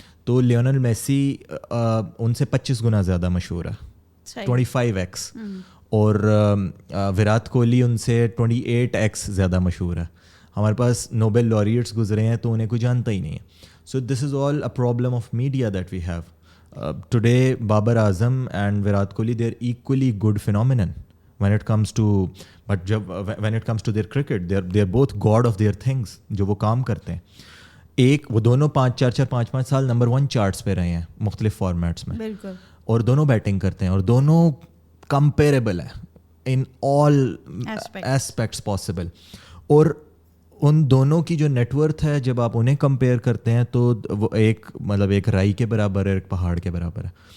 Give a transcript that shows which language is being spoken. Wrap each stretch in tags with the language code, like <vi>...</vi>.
<ur>تو Lionel Messi ان سے 25 گنا زیادہ مشہور ہے, 25x, اور وراٹ کوہلی ان سے 28x زیادہ مشہور ہے. ہمارے پاس نوبل laureates گزرے ہیں تو انہیں کوئی جانتا ہی نہیں ہے.</ur> <en>So this is all a problem of media that we have. Today Babar Azam and Virat Kohli they are equally good phenomenon when it comes to, but when it comes to their cricket, they are both god of their things</en> <ur>جو وہ کام کرتے ہیں. ایک وہ دونوں 5 سال number 1 charts پہ رہے ہیں مختلف فارمیٹس میں, بالکل, اور دونوں بیٹنگ کرتے ہیں اور دونوں کمپیریبل ہیں</ur> <en>In all aspects possible.</en> <ur>اور ان دونوں کی جو نیٹ ورتھ ہے جب آپ انہیں کمپیئر کرتے ہیں تو وہ ایک مطلب ایک رائی کے برابر ہے, ایک پہاڑ کے برابر ہے.</ur>